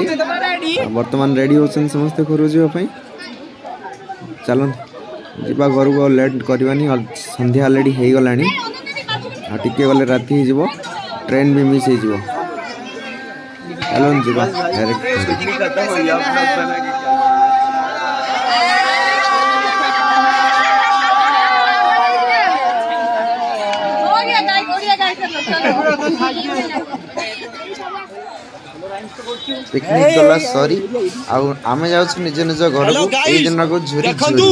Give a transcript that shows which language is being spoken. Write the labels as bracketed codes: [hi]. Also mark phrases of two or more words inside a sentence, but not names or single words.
[or] ବର୍ତ୍ତମାନ ରେଡ଼ି ହେଉଛନ୍ତି ସମସ୍ତେ ଘରକୁ ଯିବା ପାଇଁ। ଚାଲନ୍ତୁ ଯିବା ଘରକୁ, ଆଉ ଲେଟ୍ କରିବାନି। ସନ୍ଧ୍ୟା ଅଲରେଡ଼ି ହେଇଗଲାଣି, ଆଉ ଟିକେ ଗଲେ ରାତି ହେଇଯିବ, ଟ୍ରେନ୍ ବି ମିସ୍ ହେଇଯିବ। ଚାଲନ୍ତୁ ଯିବା ଡାଇରେକ୍ଟ। ପିକନିକ ଗଲା ସରି ଆମେ ଯାଉଛୁ ନିଜ ନିଜ ଘର କୁ ଏ ଦିନ କୁ ଝୁରି ଝୁରି